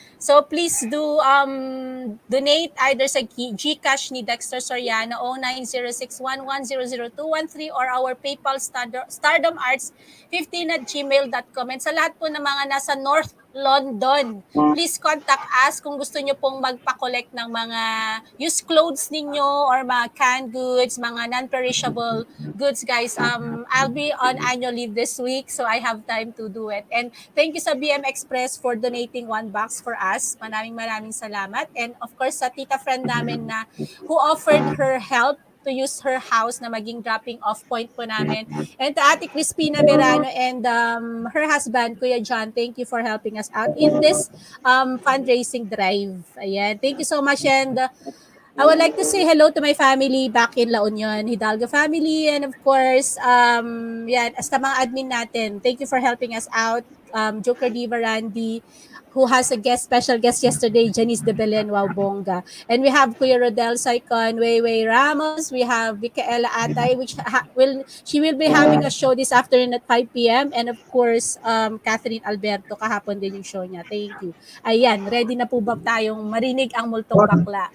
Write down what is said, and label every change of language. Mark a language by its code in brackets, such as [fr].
[en] So please do donate either sa GCash ni Dexter Soriano 090611000213 or our PayPal stardomarts15@gmail.com. [tl] And sa lahat po ng mga nasa North London, [en] please contact us [tl] kung gusto nyo pong magpa-collect ng mga [en] used clothes [tl] ninyo or mga canned goods, mga non-perishable goods, guys. [en] I'll be on annual leave this week, so I have time to do it. And thank you sa BM Express for donating 1 box for us. [tl] Maraming salamat. [en] And of course, sa tita friend namin na who offered her help to use her house [tl] na maging [en] dropping off point po namin. And to Ate Crispina Verano and her husband, Kuya John, thank you for helping us out in this fundraising drive. [tl] Ayan. [en] Thank you so much. And I would like to say hello to my family back in La Union, Hidalgo family. [tl] And of course, yan, hasta mga admin natin. [en] Thank you for helping us out. Joker Diva Randy, who has a special guest yesterday, Janice de Belen, wow, bongga. And we have Kuya Rodel Saicon, Weiwei Ramos, we have Ela Atay, which she will be having a show this afternoon at 5 p.m. And of course, Catherine Alberto, [tl] kahapon din yung show niya. [en] Thank you. [tl] Ayan, ready na po ba tayong marinig ang multong bakla?